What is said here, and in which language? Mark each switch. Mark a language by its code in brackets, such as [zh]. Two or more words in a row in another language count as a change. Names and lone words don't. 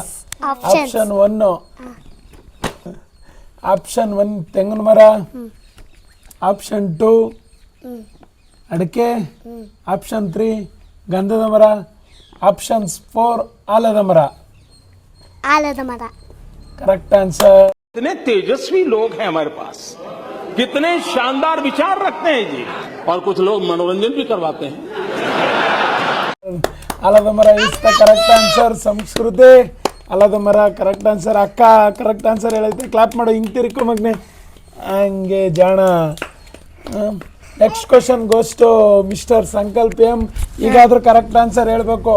[kn] ಆಪ್ಷನ್ 1 ತೆಂಗಿನ ಮರ, ಆಪ್ಷನ್ 2 ಅಡಿಕೆ, ಆಪ್ಷನ್ 3 ಗಂಧದ ಮರ, ಆಪ್ಷನ್ಸ್ 4 ಆಲದ ಮರ. [en] correct answer. [hi] कितने तेजस्वी लोग हैं हमारे पास, कितने शानदार विचार रखते हैं जी, और कुछ लोग मनोरंजन भी करवाते हैं. [kn] ಆಲದ ಮರ [en] is the correct answer. [kn] ಸಂಸ್ಕೃತಿ ಆಲದ ಮರ [en] correct answer. [kn] ಅಕ್ಕ [en] correct answer [kn] ಹೇಳೈತೆ. ಕ್ಲಾಪ್ ಮಾಡು, ಹಿಂಗೆ ತಿರ್ಕೊ ಮಗ್ನೆ, ಹಂಗೆ ಜಾಣ. [en] next question goes to Mister ಸಂಕಲ್ಪ ಈಗಾದ್ರೂ correct answer ಹೇಳ್ಬೇಕು.